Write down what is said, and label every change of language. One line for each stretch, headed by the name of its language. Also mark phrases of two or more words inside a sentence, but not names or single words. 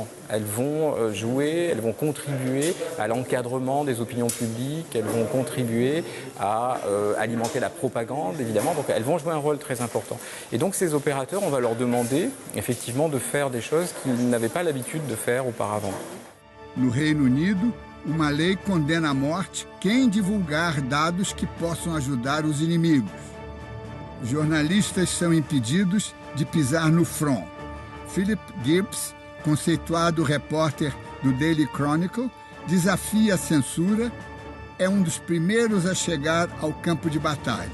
French: Elles vont elles vont contribuer à l'encadrement des opinions publiques, elles vont contribuer à alimenter la propagande, évidemment, donc elles vont jouer un rôle très important. Et donc ces opérateurs, on va leur demander, effectivement, de faire des choses qu'ils n'avaient pas l'habitude de faire auparavant.
Portuguese: No Reino Unido, uma lei condena à morte quem divulgar dados que possam ajudar os inimigos. Os jornalistas são impedidos de pisar no front. Philip Gibbs, conceituado repórter do Daily Chronicle, desafia a censura, é um dos primeiros a chegar ao campo de batalha.